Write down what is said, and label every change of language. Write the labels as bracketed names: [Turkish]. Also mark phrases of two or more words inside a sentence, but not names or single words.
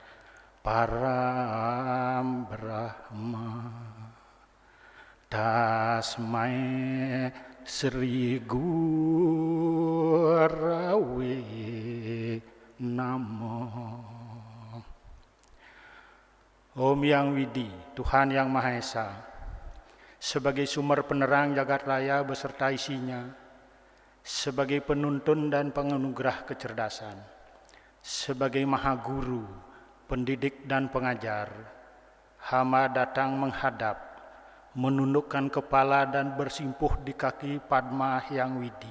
[Sanskrit] परम् ब्रह्म तस्मै श्री गुरवे नमो. [Indonesian] Om Yang Widi, Tuhan Yang Maha Esa, sebagai sumber penerang jagat raya beserta isinya, sebagai penuntun dan penganugerah kecerdasan, sebagai Maha Guru, pendidik dan pengajar, hamba datang menghadap, menundukkan kepala dan bersimpuh di kaki Padma Hyang Widi.